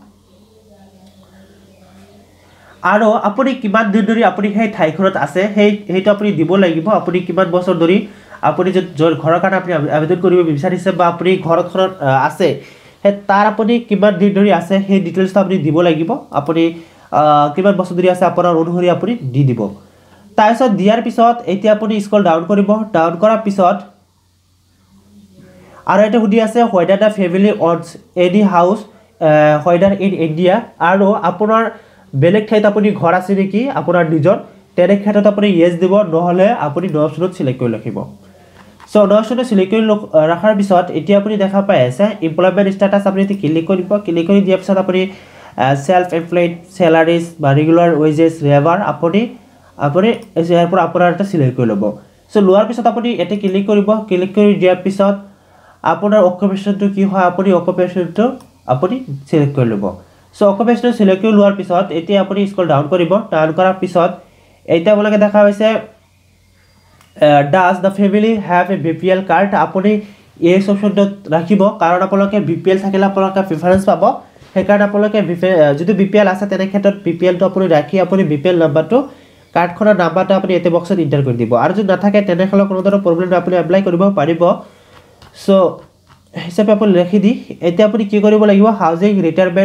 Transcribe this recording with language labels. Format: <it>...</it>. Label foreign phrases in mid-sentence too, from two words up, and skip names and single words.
<as>আৰু আপুনি কিমান দিন ধৰি আপুনি সেই ঠাইখনত আছে সেইটো আপুনি দিব লাগিব আপুনি কিমান বছৰ ধৰি আপুনি যে ঘৰৰ কাৰণে আপুনি আবেদন কৰিব বিচাৰিছে বা আপুনি ঘৰখনত আছে সেই তাৰ আপুনি কিমান দিন ধৰি আছে সেই ডিটেইলছটো আপুনি দিব লাগিব আপুনি কিমান বছৰ ধৰি আছে আপোনাৰ অনুসৰি আপুনি দি দিব তাৰ পিছত দিয়াৰ পিছত এতিয়া আপুনি</as> <en>scroll down</en> <as>কৰিব ডাউন কৰাৰ পিছত আৰু এটা সুধি আছে</as> <en>whether the family owns any house whether in India</en> <as>আৰু আপোনাৰ বেলেগ ঠাইত আপুনি ঘৰ আছে নেকি আপোনাৰ নিজৰ তেনে ক্ষেত্ৰত আপুনি yes দিব নহলে আপুনি</as> <en>no optionত</en> <as>সিলেক্ট কৰি ৰাখিব সো</as> <en>no optionত</en> <as>সিলেক্ট কৰি ৰাখাৰ পিছত এতিয়া আপুনি দেখা পাই আছে</as> <en>employment status</en> <as>আপুনি ক্লিক কৰিব ক্লিক কৰি দিয়াৰ পিছত আপুনি</as> <en>self employed salaries</en> <as>বা</as> <en>regular wages labour</en> <as>আপুনি ইয়াৰ পৰা আপোনাৰ এটা সিলেক্ট কৰি ল'ব সো লোৱাৰ পিছত আপুনি এতে ক্লিক কৰিব ক্লিক কৰি দিয়াৰ পিছত আপোনাৰ অকুপেশনটো কি হয় আপুনি অকুপেশনটো আপুনি সিলেক্ট কৰি ল'ব সো অকুপেশন সিলেক্ট কৰি লোৱাৰ পিছত এতিয়া আপুনি</as> <en>scroll down</en> <as>কৰিব ডাউন কৰাৰ পিছত এটা আপোনালোকে দেখা পাইছে</as> <en>does the family have a BPL card</en> <as>আপুনি এই অপচনটো ৰাখিব কাৰণ আপোনালোকে BPL থাকিলে আপোনালোকে প্ৰিফাৰেন্স পাব সেইকাৰণে আপোনালোকে যদি BPL আছে তেনে ক্ষেত্ৰত BPLটো আপুনি ৰাখি আপুনি BPL নাম্বাৰটো কাৰ্ডখনৰ নাম্বাৰটো আপুনি এতে বক্সত এন্টাৰ কৰি দিব আৰু যদি নাথাকে তেনেহ'লে কোনো ধৰণৰ প্ৰব্লেম আপুনি এপ্লাই কৰিব পাৰিব সো হিচাপে আপুনি লিখি দি এতিয়া আপুনি কি কৰিব লাগিব</as> <en>housing retirement</en>